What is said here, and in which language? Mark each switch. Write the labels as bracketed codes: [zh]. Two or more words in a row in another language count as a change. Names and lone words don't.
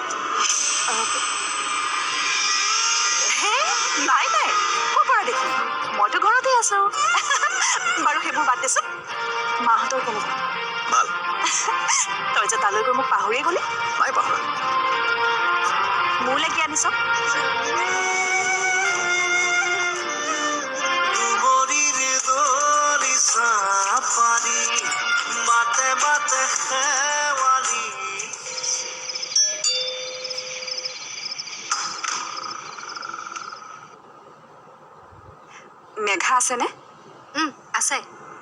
[as] হে নাই নাই ক'ৰ পৰা দেখিম মইতো ঘৰতে আছো বাৰু সেইবোৰ বাদ দেচোন মাহঁতৰ কেনেকুৱা ভাল তই যে তালৈ গৈ মোক পাহৰিয়ে গ'লি নাই পাহৰা মোলৈ কি আনিছ Duborir Dolisha pani mate mate khewali মেঘা আছেনে আছে